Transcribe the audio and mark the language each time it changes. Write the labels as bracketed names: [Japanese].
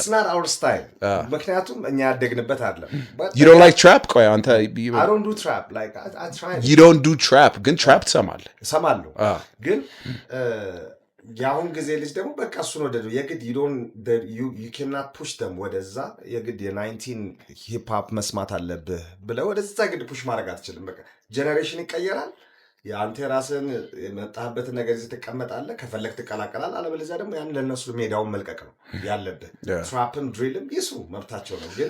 [English] it's not our style [Amharic] ምክንያቱም እኛ ያደግንበት አይደለም [English] you don't like trap [Amharic] ቆይ አንተ [English] I don't do trap like I try you don't do trap [Amharic] ግን [English] trap [Amharic] ትሰማለህ እሰማለሁ ግን የአሁን ጊዜ ልጅ ደግሞ በቃ እሱን ወደደው የግድ [English] you cannot push them [Amharic] ወደዛ የግድ የ19 ሂፕ ሆፕ መስማት አለብህ ብለህ ወደዛ ግድ ፑሽ ማድረግ አትችልም በቃ ጀነሬሽን ይቀየራል የአንተ ራስን የመጣህበትን ነገር ይዘህ ትቀመጣለህ ከፈለክ ትቀላቀላለህ አለበለዚያ ደግሞ ያን ለነሱ ሜዳውን መልቀቅ ነው ያለብህ ትራፕም ድሪልም ይስሩ መብታቸው ነው